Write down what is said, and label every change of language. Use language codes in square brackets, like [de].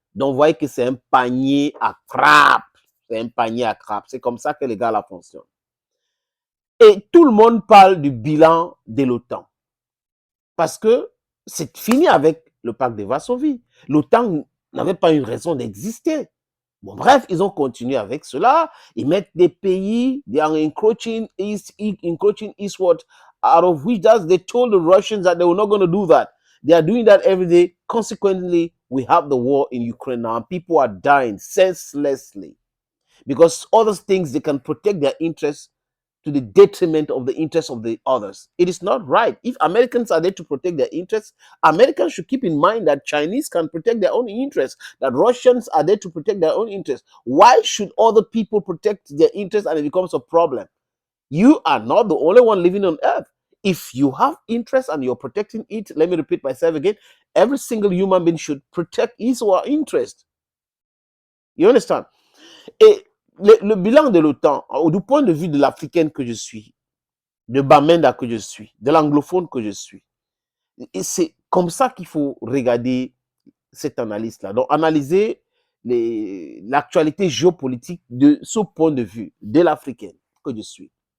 [fr] Donc, vous voyez que c'est un panier à crabe. C'est un panier à crabe. C'est comme ça que les gars là fonctionnent. Et tout le monde parle du bilan de l'OTAN. Parce que c'est fini avec le pacte de Varsovie. L'OTAN n'avait pas une raison d'exister. Bon, bref, ils ont continué avec cela. Ils mettent des pays, [en] they are encroaching eastward, out of which they told the Russians that they were not going to do that. They are doing that every day. Consequently, we have the war in Ukraine now. People are dying senselessly because other things, they can protect their interests to the detriment of the interests of the others. It is not right. If Americans are there to protect their interests, Americans should keep in mind that Chinese can protect their own interests, that Russians are there to protect their own interests. Why should other people protect their interests and it becomes a problem? You are not the only one living on earth. If you have interest and you're protecting it, let me repeat myself again, every single human being should protect his or her interest. You understand? [fr] Et le bilan de l'OTAN, du point de vue de l'Africaine que je suis, de Bamenda que je suis, de l'anglophone que je suis, et c'est comme ça qu'il faut regarder cette analyse-là. Donc, analyser l'actualité géopolitique de ce point de vue de l'Africaine que je suis.